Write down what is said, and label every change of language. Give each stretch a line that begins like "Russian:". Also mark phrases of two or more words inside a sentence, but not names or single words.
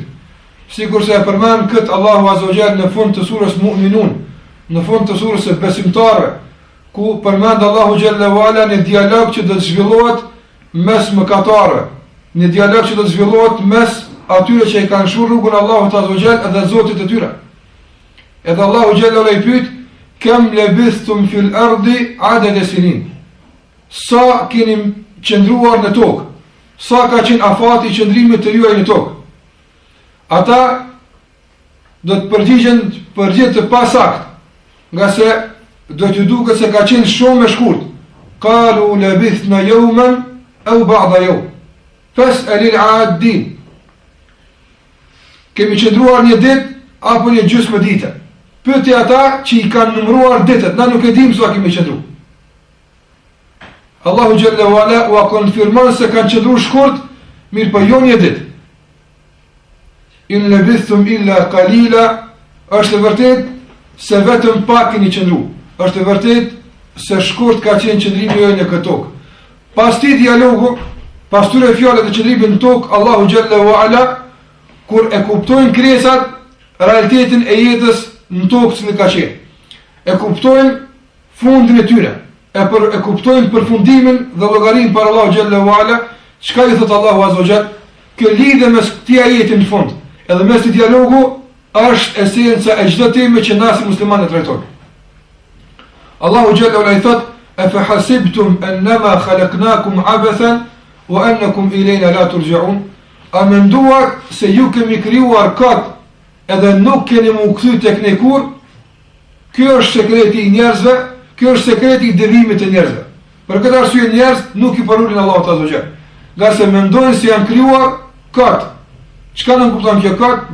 Albanian: Sikurse e përmend kët Allahu
Arabic: عز وجل
Albanian: në fund të surës Mu'minun, në fund të surës së besimtarëve, ku përmend Allahu
Arabic: جل وعلا
Albanian: në dialog që do të zhvillohet mes mëkatarëve, në dialog që do të zhvillohet mes atyre që i kanë shur rrugën Allahut
Arabic: عز وجل
Albanian: dhe Zotit të tyre.
Arabic: Edhe Allahu جل وعلا
Albanian: i pyet:
Arabic: "كم لبثتم في الأرض عدد سنين?"
Albanian: Sa keni qëndruar në tokë? Sa ka qenë afati i qëndrimit të juaj në tokë? Ata do të përgjigjen përgjigje të pasakt, nga se do t'ju duket se ka qenë shumë e shkurt.
Arabic: قالوا لبثنا يوما أو بعض يوم فاسأل العادين.
Albanian: Kemi qëndruar një ditë apo një gjysmë dite. Pyeti ata që i kanë numëruar ditët, na nuk e dim sa kemi qëndruar. Allahu
Arabic: جل وعلا
Albanian: u konfirmon se kanë qëndruar shkurt, mirë po jo një ditë.
Arabic: إن لبثتم إلا قليلا,
Albanian: është e vërtet se vetëm pak keni qëndruar. Është e vërtet se shkurt ka qenë qëndrimi juaj në këtë tokë. Pas këtij dialogu, pas tyre fjalëve të qëndrimit në tokë, Allahu
Arabic: جل وعلا
Albanian: kur e kuptojnë krijesat realitetin e jetës në tokë që ka qenë, e kuptojnë fundin e tyre, e kuptojnë përfundimin dhe llogarinë për Allahu
Arabic: جل وعلا,
Albanian: çka i thot Allahu
Arabic: عز وجل,
Albanian: kjo lidhje mes këtij ajeti në fund, edhe mes këtij dialogu është esenca e çdo teme që na si muslimanë trajtojmë. Allahu
Arabic: جل وعلا
Albanian: i thot:
Arabic: "أفحسبتم أنما خلقناكم عبثا وأنكم إلينا لا ترجعون?"
Albanian: A menduar se ju kemi krijuar kot edhe nuk keni më kthy tek ne kur? Ky është sekreti i njerëzve, ky është sekreti i devimit të njerëzve. Për këtë arsye njerëz nuk i parulin Allahut
Arabic: عز وجل.
Albanian: Nga se mendojnë se janë krijuar kot Çka do të kupton kjo kët?